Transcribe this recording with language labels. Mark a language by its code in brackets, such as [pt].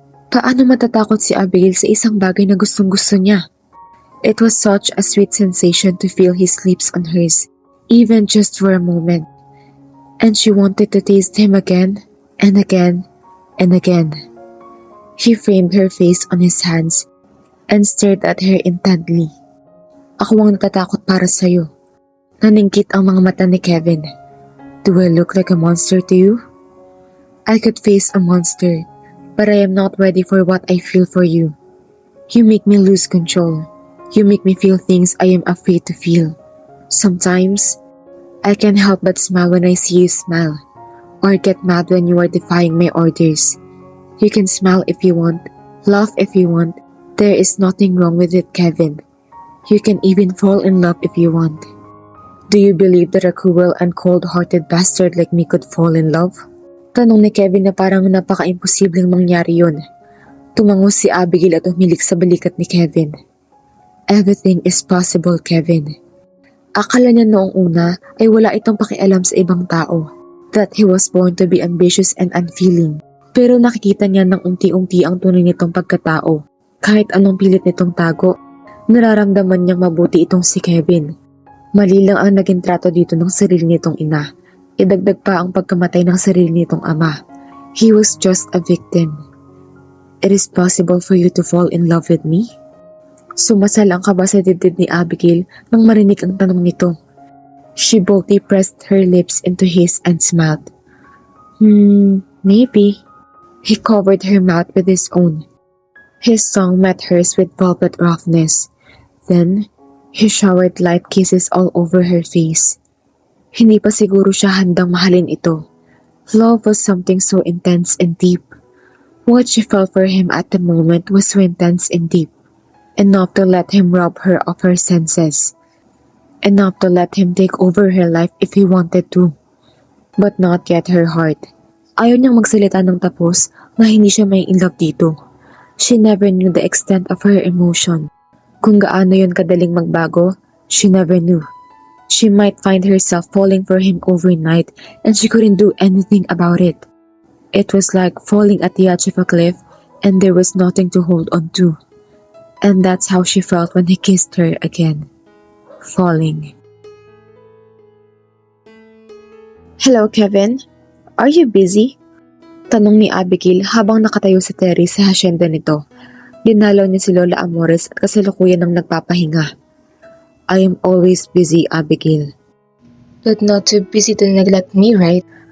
[tl] Paano matatakot si Abigail sa isang bagay na gustong-gusto niya? [en] It was such a sweet sensation to feel his lips on hers, even just for a moment. And she wanted to taste him again, and again, and again. He framed her face on his hands and stared at her intently. [tl] Ako ang natatakot para sa'yo. Naningkit ang mga mata ni Kevin. [en] Do I look like a monster to you? I could face a monster, but I am not ready for what I feel for you. You make me lose control. You make me feel things I am afraid to feel. Sometimes, I can't help but smile when I see you smile, or get mad when you are defying my orders. You can smile if you want, laugh if you want. There is nothing wrong with it, Kevin. You can even fall in love if you want. Do you believe that a cruel and cold-hearted bastard like me could fall in love? [tl] Tanong ni Kevin na parang napaka-imposibleng mangyari yun. Tumango si Abigail at umilik sa balikat ni Kevin. [en] Everything is possible, Kevin. [tl] Akala niya noong una ay wala itong pakialam sa ibang tao. [en] That he was born to be ambitious and unfeeling. [tl] Pero nakikita niya ng unti-unti ang tunay nitong pagkatao. Kahit anong pilit nitong tago, nararamdaman niyang mabuti itong si Kevin. Mali lang ang naging trato dito ng sarili nitong ina. Idagdag pa ang pagkamatay ng sarili nitong ama. [en] He was just a victim. It is possible for you to fall in love with me? [tl] Sumasal ang kaba sa dibdib ni Abigail nang marinig ang tanong nito. [en] She boldly pressed her lips into his and smiled. Maybe. He covered her mouth with his own. His tongue met hers with velvet roughness. Then, he showered light kisses all over her face. [tl] Hindi pa siguro siya handang mahalin ito. [en] Love was something so intense and deep. What she felt for him at the moment was so intense and deep. Enough to let him rob her of her senses. Enough to let him take over her life if he wanted to. But not yet her heart. [tl] Ayaw niyang magsalita ng tapos na hindi siya may in love dito. [en] She never knew the extent of her emotion. [tl] Kung gaano yun kadaling magbago, [en] she never knew. She might find herself falling for him overnight and she couldn't do anything about it. It was like falling at the edge of a cliff and there was nothing to hold on to. And that's how she felt when he kissed her again. Falling. Hello, Kevin. Are you busy? [tl] Tanong ni Abigail habang nakatayo si Terry sa hasyenda nito. Dinalaw niya si Lola Amores at kasalukuyan ng nagpapahinga. [en] I am always busy, Abigail. But not too busy to neglect me, right?